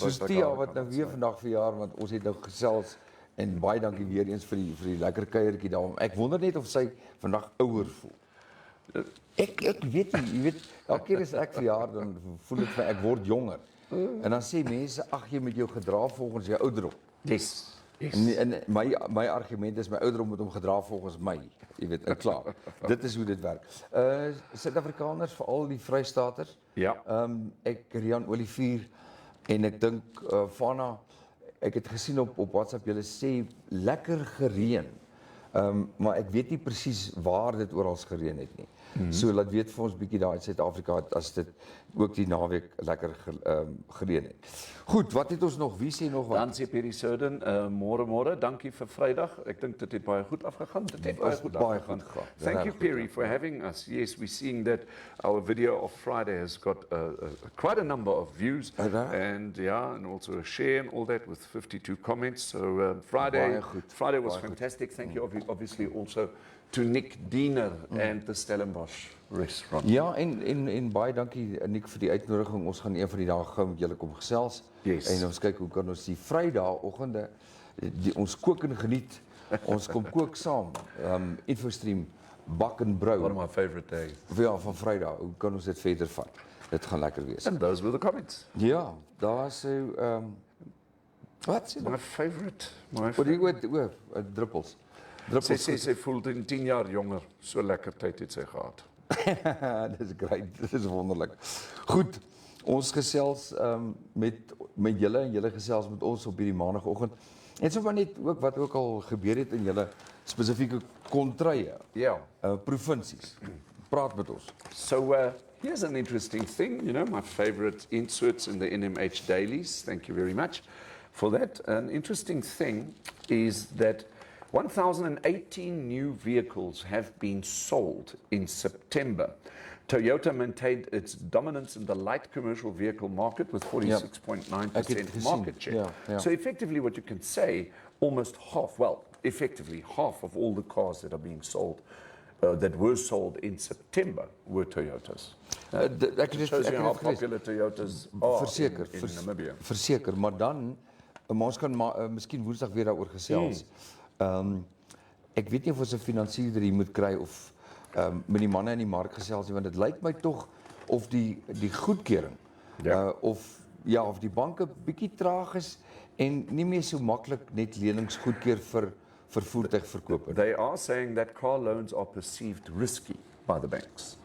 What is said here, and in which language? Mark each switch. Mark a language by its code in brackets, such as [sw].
[af] hy Tia wat nou weer vandag verjaar, want ons het nou gesels en baie dankie weer eens vir die lekker kuiertjie daarom. Ek wonder net of sy vandag ouer voel. Ek weet nie, jy weet, elke keer as ek verjaar, dan voel dit vir my, ek word jonger. En dan sê mense, ag jy moet jou gedra volgens jou ouderdom. [en] Yes. Yes. [af] En my argument is my ouderdom moet hom gedra volgens my. Jy weet, klaar. Dit is hoe dit werk. Suid-Afrikaners, veral die Vrystaters. Ja. Ek Rian Olivier en ek dink Fana, ek het gesien op WhatsApp julle sê lekker gereën. Maar ek weet nie presies waar dit oral gereën het nie. So laat weet vir ons bietjie daar in Suid-Afrika as dit ook die naweek lekker gereën het. Goed, wat het ons nog? Wie sê nog wat? Dan sê Perry Soden, môre, dankie vir Vrydag. Ek dink dit het baie goed afgegaan. Dit het baie goed afgegaan. [en] Thank you Perry for having us. Yes, we're seeing that our video of Friday has got quite a number of views and also a share and all that with 52 comments. So Friday was fantastic. Thank you obviously also to Nick Diener and the Stellenbosch restaurant. [af] Ja, en baie dankie Nick vir die uitnodiging. Ons gaan een van die dae gou met julle kom gesels. [en] Yes. [af] En ons kyk hoe kan ons die Vrydagoggende ons kook en geniet. Ons kom kook saam. Infostream bak en brou. [en] One of my favorite days. [af] Ja, van Vrydag. Hoe kan ons dit verder vat? Dit gaan lekker wees. [en] And those were the comments. [af] Ja, daar sê wat sê [en] my favorite. [af] Wat die druppels. Sy voel 10 jaar jonger. So lekker tyd het sy gehad. Dis great, dit is wonderlik. Goed, ons gesels met julle en julle gesels met ons op hierdie maandagooggend. En sommer net ook wat ook al gebeur het in julle spesifieke kontrye. Ja. Provinsies. Praat met ons. [en] So here's an interesting thing, you know, my favorite inserts in the NMH dailies. Thank you very much for that. An interesting thing is that 1,018 new vehicles have been sold in September. Toyota maintained its dominance in the light commercial vehicle market with 46.9% market share. So effectively what you can say, almost half, well, effectively half of all the cars that are being sold, that were sold in September were Toyotas. That shows you how popular Toyotas are in Namibia. [af] Verseker, maar dan, ons kan miskien Woensdag weer daaroor gesels. Ek weet nie of ons 'n finansiëerder hier moet kry of met die manne in die mark gesels nie, want dit lyk my tog of die goedkeuring of die banke bietjie traag is en nie meer so maklik net lenings goedkeur vir voertuigverkope. [en] They are saying that car loans are perceived risky by the banks.